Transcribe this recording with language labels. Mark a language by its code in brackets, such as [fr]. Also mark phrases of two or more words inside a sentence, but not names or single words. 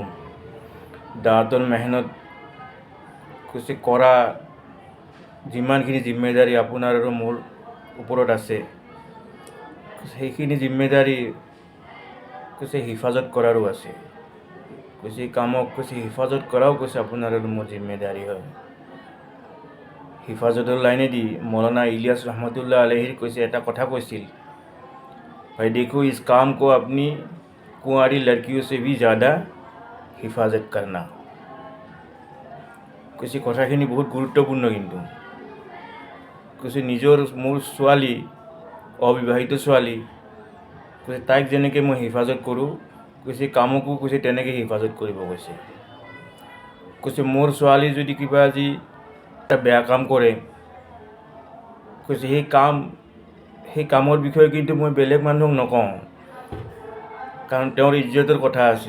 [as] দাঁতন মেহনত কৈছে কৰা যিমানখিনি জিম্মেদাৰী আপোনাৰ আৰু মোৰ ওপৰত আছে, সেইখিনি জিম্মেদাৰী কৈছে হিফাজত কৰাৰো আছে। কৈছে কামক কৈছে হিফাজত কৰাও কৈছে আপোনাৰ আৰু মোৰ জিম্মেদাৰী হয়। হিফাজতৰ লাইনেদি মৌলানা ইলিয়াছ [ar] رحمة الله عليه [as] কৈছে এটা কথা কৈছিল, [hi] भाई देखो इस काम को अपनी कुंवारी लड़कियों से भी ज़्यादा हिफाजत करना। [as] কৈছে কথাখিনি বহুত গুৰুত্বপূৰ্ণ, কিন্তু কৈছে নিজৰ মোৰ ছোৱালী, অবিবাহিত ছোৱালী, কৈছে তাইক যেনেকৈ মই হিফাজত কৰোঁ, কৈছে কামকো কৈছে তেনেকৈ হিফাজত কৰিব কৈছে। কৈছে মোৰ ছোৱালী যদি কিবা আজি এটা বেয়া কাম কৰে, কৈছে সেই কামৰ বিষয়ে কিন্তু মই বেলেগ মানুহক নকওঁ, কাৰণ তেওঁৰ ইজ্জতৰ কথা আছে।